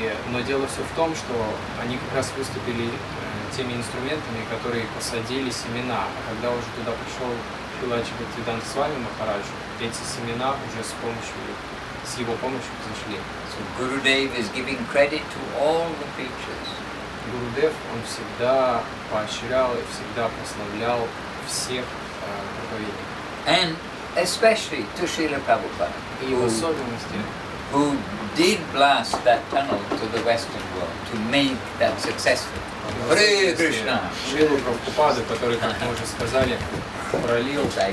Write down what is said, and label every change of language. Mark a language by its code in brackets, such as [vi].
[ru] Но дело все в том, что они как раз выступили теми инструментами, которые посадили семена. А когда уже туда пришел Бхактиведанты Свами Махарадж, эти семена уже с его помощью взошли. [en] So Gurudev is giving credit to all the preachers. [ru] Гурудев, он всегда поощрял и всегда прославлял всех проповедников. [en] And especially to Srila Prabhupada, [ru] И в особенности, [en] who did blast that tunnel to the Western world to make that successful. Hare Krishna! [ru] Шрилу Прабхупаду, который, как мы уже сказали, пролил